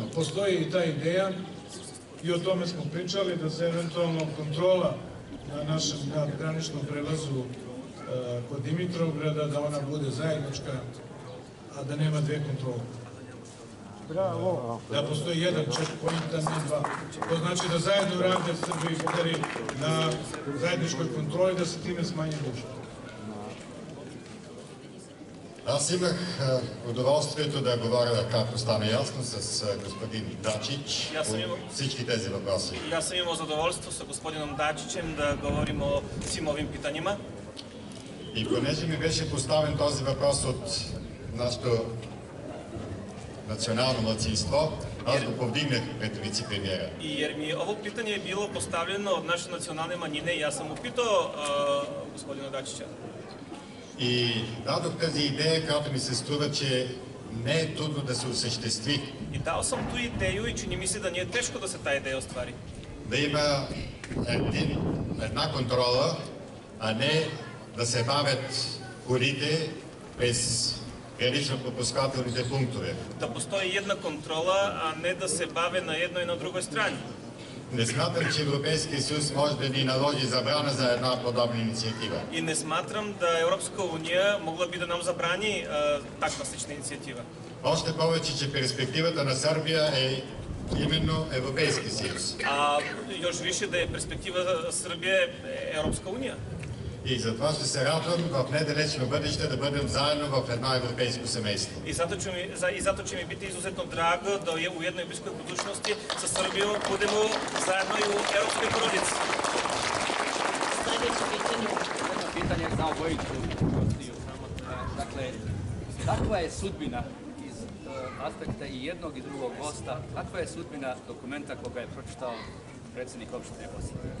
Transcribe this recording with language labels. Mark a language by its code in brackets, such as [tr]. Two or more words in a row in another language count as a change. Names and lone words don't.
[sr] Postoji i ta ideja i o tome smo pričali, da se eventualno kontrola na našem graničnom prelazu kod Dimitrovgrada, da ona bude zajednička, a da nema dve kontrole. Da postoji jedan checkpoint, a ne dva. To znači da zajedno rade Srbi i Bugari na zajedničkoj kontroli, da se time smanje gužva. [bg] Аз имах удоволствието да говоря, както стана ясно, с господин Дачич по всички тези въпроси. [sr] Ja sam imao zadovoljstvo sa gospodinom Dačićem da govorimo o svim ovim pitanjima. [bg] И понеже ми беше поставен този въпрос от нашето национално младсинство, аз го повдигнах пред вице-премиера. [sr] I jer mi ovo pitanje je bilo postavljeno od naše nacionalne manjine i ja sam upitao gospodina Dačića. [bg] И дадох тази идея, която ми се струва, че не е трудно да се осъществи. [sr] I dao sam tu ideju i čini mi se da nije teško da se ta ideja ostvari. [bg] Да има една контрола, а не да се бавят хорите през гранично-пропускателните пунктове. [sr] Da postoji jedna kontrola, a ne da se bave na jednoj i na drugoj strani. [bg] Не смятам, че Европейския съюз може да ни наложи забрана за една подобна инициатива. [sr] I ne smatram da Europska unija mogla bi da nam zabrani takva slična inicijativa. [bg] Още повече, че перспективата на Сърбия е именно Европейски съюз. [sr] A još više da je perspektiva Srbije Europska unija. [bg] И затова ще се радвам в недалечно бъдеще да бъдем заедно в едно европейско семейство. [sr] I zato će mi biti izuzetno drago da u jednoj bliskoj budućnosti sa Srbijom budemo zajedno i u europskoj porodici. Jedno pitanje za obojicu. Dakle, kakva je sudbina iz aspekta i jednog i drugog gosta, kakva je sudbina dokumenta koga je pročitao predsjednik opštine Bosne?